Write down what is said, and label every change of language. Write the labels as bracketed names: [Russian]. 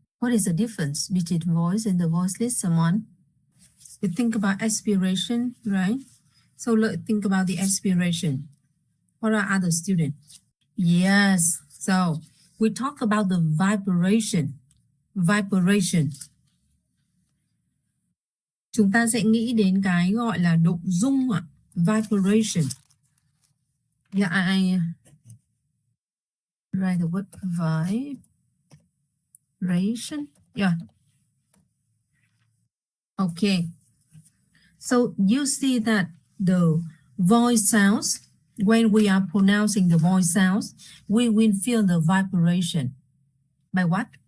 [English] What is the difference between voice and the voiceless someone? You think about aspiration, right? So let's think about the aspiration. What are other students? Yes, So we talk about the vibration. Vibration. [Vietnamese] Chúng ta sẽ nghĩ đến cái gọi là độ rung ạ. [English] Vibration. Yeah, I write the word vibration. Yeah. Okay. So you see that the voice sounds, when we are pronouncing the voice sounds, we will feel the vibration. By what?